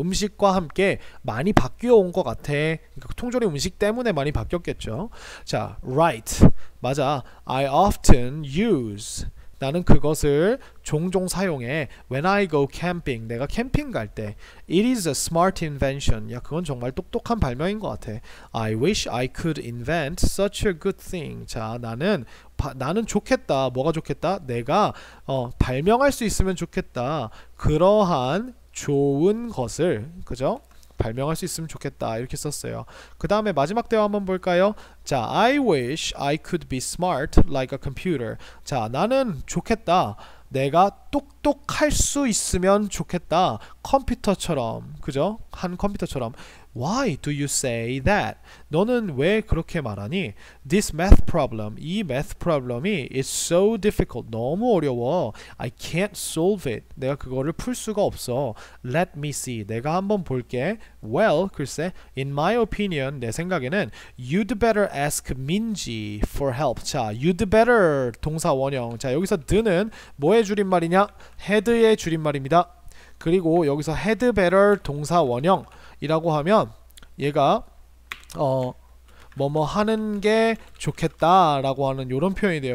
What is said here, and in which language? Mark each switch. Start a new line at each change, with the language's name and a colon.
Korean: 음식과 함께 많이 바뀌어 온 것 같아. 그러니까 통조림 음식 때문에 많이 바뀌었겠죠.
English: 자, right.
Korean: 맞아.
English: I often use.
Korean: 나는 그것을 종종 사용해.
English: When I go camping,
Korean: 내가 캠핑 갈 때.
English: It is a smart invention.
Korean: 야, 그건 정말 똑똑한 발명인 것 같아.
English: I wish I could invent such a good thing.
Korean: 자, 나는 좋겠다. 뭐가 좋겠다? 내가 발명할 수 있으면 좋겠다. 그러한 좋은 것을, 그죠? 발명할 수 있으면 좋겠다, 이렇게 썼어요. 그 다음에 마지막 대화 한번 볼까요?
English: 자, I wish I could be smart like a computer.
Korean: 자, 나는 좋겠다. 내가 똑똑할 수 있으면 좋겠다. 컴퓨터처럼, 그죠? 한 컴퓨터처럼.
English: Why do you say that?
Korean: 너는 왜 그렇게 말하니?
English: This math problem, 이 math problem이 is so difficult,
Korean: 너무 어려워.
English: I can't solve it.
Korean: 내가 그거를 풀 수가 없어.
English: Let me see.
Korean: 내가 한번 볼게.
English: Well,
Korean: 글쎄,
English: in my opinion,
Korean: 내 생각에는
English: you'd better ask 민지 for help.
Korean: 자,
English: you'd better
Korean: 동사 원형. 자, 여기서 the는 뭐의 줄임말이냐? had의 줄임말입니다. 그리고 여기서 had better 동사 원형이라고 하면 얘가 뭐뭐 하는 게 좋겠다라고 하는 이런 표현이 돼요.